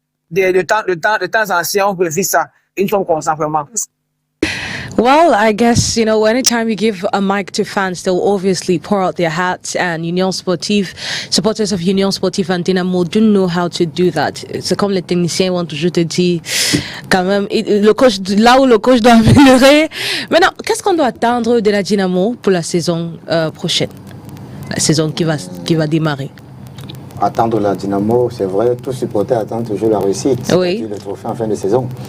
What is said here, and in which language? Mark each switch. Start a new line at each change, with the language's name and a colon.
French: De temps anciens, on revit ça. Une fois qu'on sent vraiment.
English: Well, I guess, anytime you give a mic to fans, they'll obviously pour out their hearts, and supporters of Union Sportive and Dynamo do know how to do that.
French: C'est comme les techniciens vont toujours te dire, quand même, là où le coach doit améliorer. Maintenant, qu'est-ce qu'on doit attendre de la Dynamo pour la saison prochaine? La saison qui va démarrer. Attendre la Dynamo, c'est vrai, tout supporter attend toujours la réussite. Oui. Le trophée en fin de saison.